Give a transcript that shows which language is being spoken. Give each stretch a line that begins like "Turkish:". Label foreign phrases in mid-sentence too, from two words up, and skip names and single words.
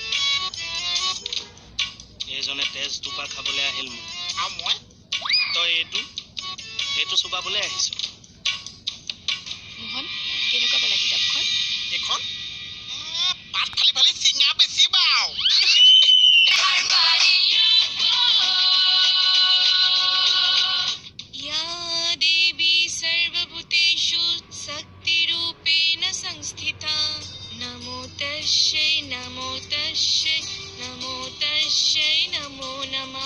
Assamese: এইজনে তেজ দুপা খাবলৈ আহিল মোক আৰু মই তই এইটো চুবাবলৈ আহিছ মোহন কেনেকুৱা পালা কিতাপখন এখন পাত ফালি ফালি চিঙা বেছি বাও
Sanskrit: या देवी सर्वभूतेषु शक्तिरूपेण संस्थिता नमो तस्यै नमो तस्यै नमो तस्यै नमो नमः